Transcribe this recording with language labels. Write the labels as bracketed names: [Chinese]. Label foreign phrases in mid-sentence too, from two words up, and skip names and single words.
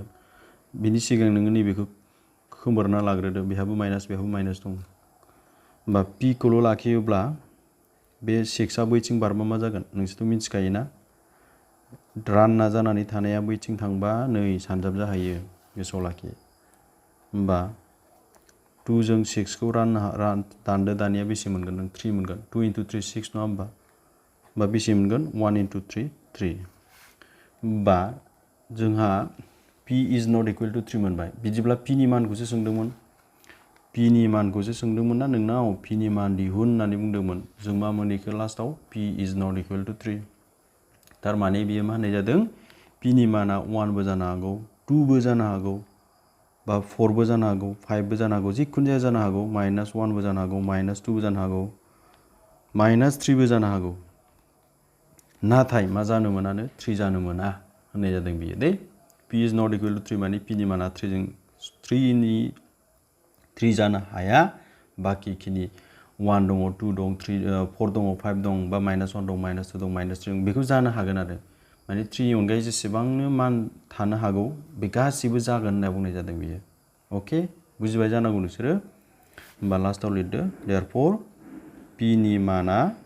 [Bodo] बिनि सिगां नोङो नैबेखौ खोमोरना लाग्रोदो बेहाबो माइनास दं होमबा P खौल' लाखियोब्ला बे 6आ बैथिं बारबा मा जागोन नोंसोरथ' मिथिखायोना रानना जानानै थानाया बैथिं थांबा नै सानजाब जाहैयो गोसोआव लाखि होमबा 2 जों 6 खौ दानदो दानिया बेसे मोनगोन नों 3 मोनगोन 2 × 3 6 नङा होमबा बेसे मोनगोन 1 × 3 3 होमबा जोंहा [English] P is not equal to 3 [Bodo] मोनबाय बिदिब्ला P नि मानखौसो सोंदोंमोन P नि मानखौसो सोंदोंमोन ना नोंनाव P नि मान दिहुन होननानै बुंदोंमोन जों मा मोनहैखो लास्टआव [English] P is not equal to 3 [Bodo] थारमाने बियो मा होननाय जादों P नि माना 1 बो जानो हागौ 2 बो जानो हागौ बा 4 बो जानो हागौ 5 बो जानो हागौ जिखुनु जाया जानो हागौ -1 बो जानो हागौ -2 बो जानो हागौ -3 बो जानो हागौ नाथाय मा जानो मोनानो 3 जानो मोना होननाय जादों बियो दे [English] P is not equal to 3 [Bodo] माने P नि माना 3 जानो हाया बाखिखिनि 1 दङ 2 दं 4 दङ 5 दं बा -1 दं -2 दं -3 दं बेखौ जानो हागोन आरो माने 3 नि अनगायै जेसेबांनो मान थानो हागौ बे गासिबो जागोन होनना बुंनाय जादों बियो अके बुजिबाय जानांगौ नोंसोरो होमबा लास्टआव लिरदो therefore P नि माना